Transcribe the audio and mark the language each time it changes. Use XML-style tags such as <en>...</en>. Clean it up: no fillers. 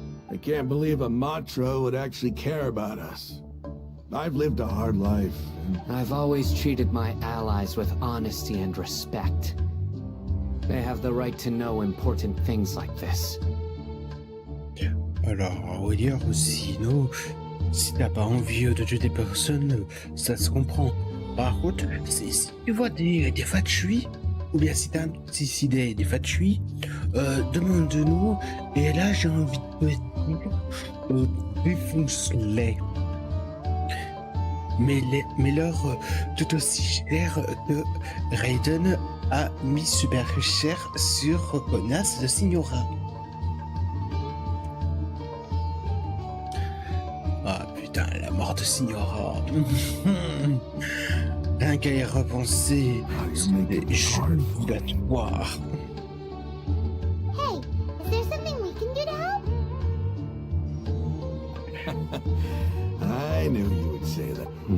<en>I can't believe a Matra would actually care about us. I've lived a hard life, and... I've always treated my allies with honesty and respect. They have the right to know important things like this.</en> <fr>Alors, on va dire, sinon, si t'as pas envie de tuer des personnes, ça se comprend. Par contre, si tu vois des Fatui, ou bien si t'as des Fatui, demande-nous, et là j'ai envie de te dire, défonce-les. Mais-leur tout aussi cher que Raiden a mis super cher sur Connasse de Signora. Ah putain, la mort de Signora. Rien qu'à y repenser, c'est jubilatoire.</fr> <en>Hey, is there something we can do to help? I knew you would say that.</en>